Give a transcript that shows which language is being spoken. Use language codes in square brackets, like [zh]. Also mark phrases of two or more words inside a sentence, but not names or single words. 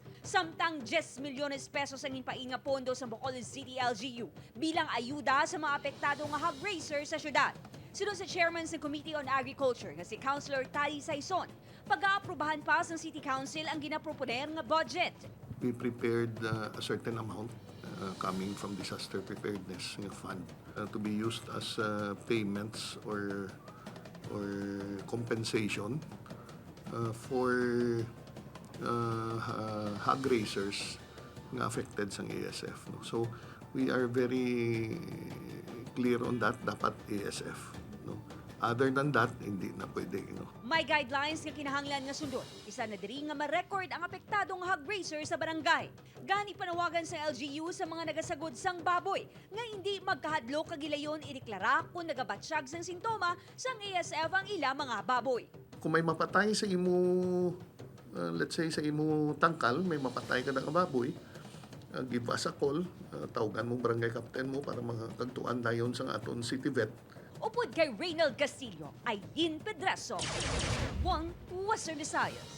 [hil] Samtang 10 milyones pesos ang inpain nga pondo sa Bacolod City LGU bilang ayuda sa mga apektado nga [en] hog raisers [hil] sa syudad. Sunod sa chairman sa Committee on Agriculture nga si Councilor Tali Saison, pag-aaprubahan pa sa City Council ang ginaproponer nga budget. [en] We prepared a certain amount coming from disaster preparedness fund to be used as payments or compensation for hog raisers nga affected sa ESF. No? So we are very clear on that, [hil] dapat ESF. No? [en] Other than that, [hil] hindi na pwede. No? May guidelines nga kinahanglan nga sundon. Isa na diri nga ma-record ang apektadong [en] hog raiser [hil] sa barangay. Gani panawagan sa LGU sa mga nagasagod sang baboy nga hindi magkahadlo kagilayon ideklara kung nagabatsyag sang sintoma sang ESF ang ila mga baboy. Kung may mapatay sa imo, [en] let's say [hil] sa imo tangkal, may mapatay ka na baboy, [en] give us a call, [hil] tawagan mo barangay captain mo para makagtuan dayon sa aton City Vet. Upod kay Reynald Castillo, Ayin Pedraso, Western Visayas.